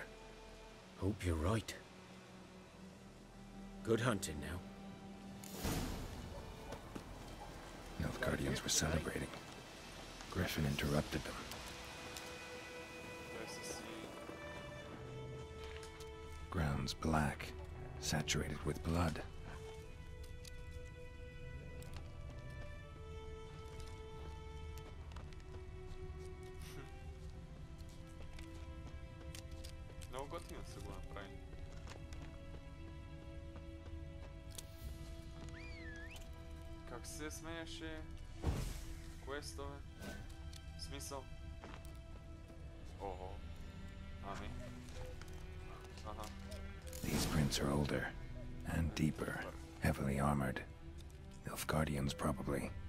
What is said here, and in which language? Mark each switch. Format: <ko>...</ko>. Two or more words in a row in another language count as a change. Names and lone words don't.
<en>Hope you're right. Good hunting now. Nilfgaardians were celebrating. Griffin interrupted them. Ground's black, saturated with blood.</en> <bg>Много готино се го направи. Как се смееше? Квестове? Смисъл? Ого. Ами. Ага.</bg> <en>These prints are older and deeper, heavily armored. Nilfgaardians, probably.</en>